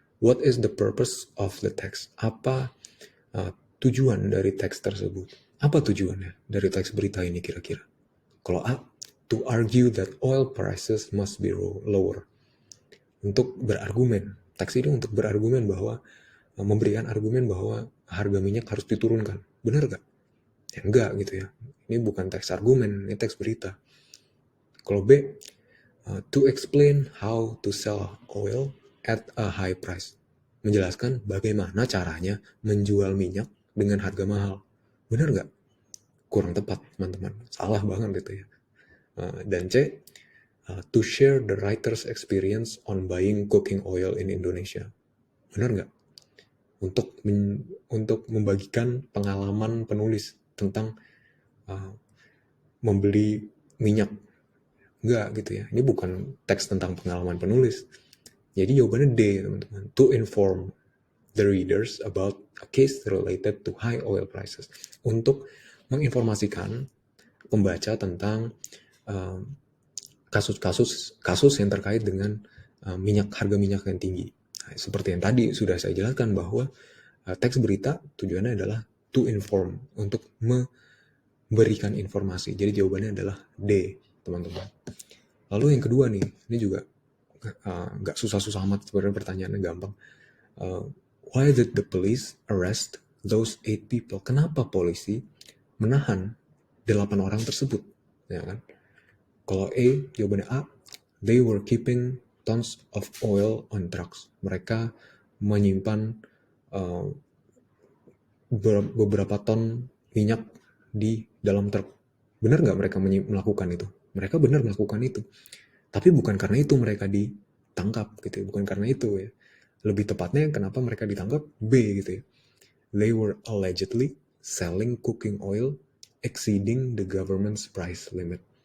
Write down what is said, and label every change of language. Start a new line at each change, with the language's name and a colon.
English: What is the purpose of the text?
Indonesian: Apa tujuan dari teks tersebut? Apa tujuannya dari teks berita ini kira-kira? Kalau A,
English: to argue that oil prices must be lower.
Indonesian: Untuk berargumen. Teks ini untuk berargumen bahwa, memberikan argumen bahwa harga minyak harus diturunkan. Benar gak? Ya enggak gitu ya. Ini bukan teks argumen, ini teks berita. Kalau B,
English: to explain how to sell oil at a high price.
Indonesian: Menjelaskan bagaimana caranya menjual minyak dengan harga mahal. Benar gak? kurang tepat, teman-teman. Salah banget itu ya. Dan C,
English: to share the writer's experience on buying cooking oil in Indonesia.
Indonesian: Benar nggak? Untuk membagikan pengalaman penulis tentang membeli minyak. Enggak gitu ya. Ini bukan teks tentang pengalaman penulis. Jadi jawabannya D, teman-teman.
English: To inform the readers about a case related to high oil prices.
Indonesian: Untuk menginformasikan pembaca tentang kasus yang terkait dengan harga minyak yang tinggi. Nah, seperti yang tadi sudah saya jelaskan bahwa teks berita tujuannya adalah
English: to inform,
Indonesian: untuk memberikan informasi. Jadi jawabannya adalah D, teman-teman. Lalu yang kedua nih, ini juga nggak susah-susah amat, sebenarnya pertanyaannya gampang.
English: Why did the police arrest those 8 people?
Indonesian: Kenapa polisi menahan 8 orang tersebut? Ya kan? Kalau A, jawabannya A,
English: they were keeping tons of oil on trucks.
Indonesian: Mereka menyimpan beberapa ton minyak di dalam truk. Benar nggak mereka melakukan itu? Mereka benar melakukan itu. Tapi bukan karena itu mereka ditangkap gitu ya. Bukan karena itu ya. Lebih tepatnya kenapa mereka ditangkap? B gitu ya.
English: They were allegedly selling cooking oil exceeding the government's price limit.